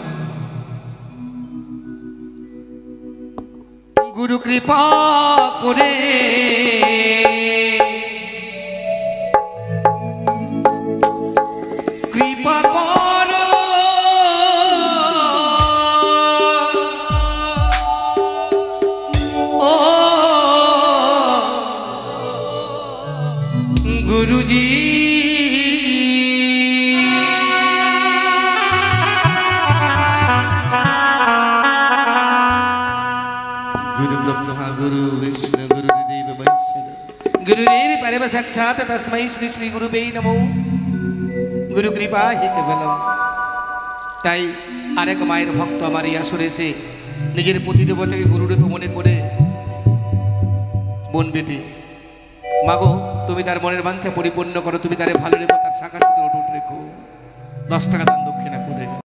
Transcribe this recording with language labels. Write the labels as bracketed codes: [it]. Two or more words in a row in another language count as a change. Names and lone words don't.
[bn] গুরু কৃপা করে কৃপা করো, ও গুরুজি [sa] गुरुरेव परम साक्षात् तस्मै श्री श्री गुरुवे नमो। गुरु कृपा हि केवलम। [bn] তাই আরেক মায়ের ভক্ত আমার এই আসরে এসে নিজের প্রতিদেবতাকে গুরুরূপে মনে করে, বোন বেটি মাগো তুমি তার মনের বাঞ্ছা পরিপূর্ণ করো, তুমি তারে ভালো রেখো, তার শাখা সিঁদুর অটুট রেখো। 10 টাকা দান দক্ষিণা করে।